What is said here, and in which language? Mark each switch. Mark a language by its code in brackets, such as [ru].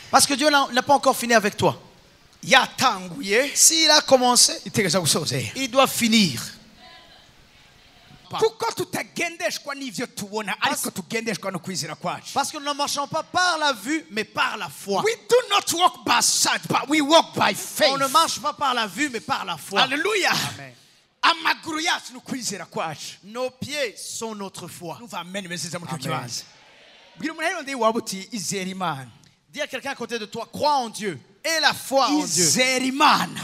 [fr] Parce que Dieu n'a pas encore fini avec toi. [rn] yatanguye [fr] S'il a commencé, [rn] itegereza gusozera [fr] il doit finir. [rn] kuko tutagendeshwa n'ivyo tubona ariko tugendeshwa no kwizera kwacu. [fr] Parce que nous ne marchons pas par la vue, mais par la foi. [en] We do not walk by sight, but we walk by faith. [fr] On ne marche pas par la vue, mais par la foi. Hallelujah. Amen. [rn] Amaguru yacu no kwizera kwacu. [fr] Nos pieds sont notre foi. [rn] Numva amen besiza muri cyo Amen. kibanza. Bwira umuntu rero ndi wabuti izera Imana. [fr] Dis à quelqu'un à côté de toi, crois en Dieu. Et la foi en Dieu. [rn] Izera Imana.